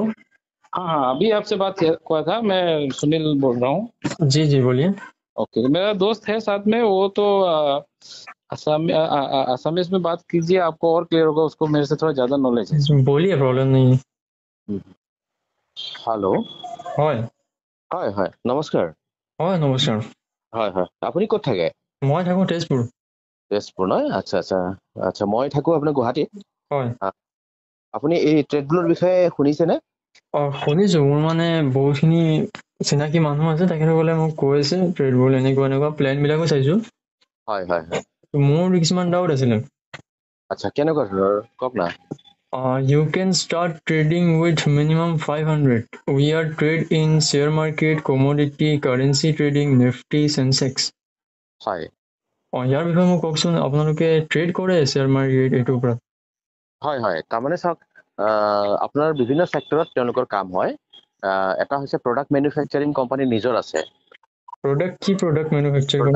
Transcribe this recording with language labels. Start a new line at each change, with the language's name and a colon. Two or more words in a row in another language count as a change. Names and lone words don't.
Hindi: हाँ, अभी आपसे बात हुआ था, मैं सुनील बोल रहा हूँ। जी बोलिए। ओके, मेरा दोस्त है साथ में, वो तो असमीज में बात कीजिए, आपको और क्लियर होगा, उसको मेरे से थोड़ा ज़्यादा नॉलेज है। बोलिए, प्रॉब्लम नहीं है। हेलो।
Assamese: হয় হয় হয় নমস্কাৰ। হয় নমস্কাৰ। হয় হয়, আপুনি ক'ত থাকে? মই থাকোঁ তেজপুৰ। তেজপুৰ নহয়? আচ্ছা আচ্ছা আচ্ছা, মই থাকোঁ আপোনাৰ গুৱাহাটীত। হয়। আপুনি এই ট্ৰেড বুলৰ বিষয়ে শুনিছেনে? শুনিছোঁ, মোৰ মানে বহুতখিনি চিনাকি মানুহ আছে, তেখেতসকলে মোক কৈ আছে ট্ৰেড বুল এনেকুৱা প্লেনবিলাকো চাইছোঁ। হয় হয় হয় মোৰ কিছুমান ডাউট আছিলে। আচ্ছা কেনেকুৱা ধৰণৰ কওক না
English: You can start trading with minimum 500. We are trade in share market, commodity, currency trading, Nifty, Sensex.
Assamese: হয় ইয়াৰ বিষয়ে মোক কওকচোন, আপোনালোকে ট্ৰেড কৰে
English: share market
Assamese: এইটোৰ ওপৰত? হয় হয় তাৰমানে চাওক আপোনাৰ বিভিন্ন ছেক্টৰত তেওঁলোকৰ কাম হয় এটা হৈছে
English: product manufacturing company
Assamese: নিজৰ আছে প্ৰডাক্ট কি
English: product manufacture
Assamese: কৰে?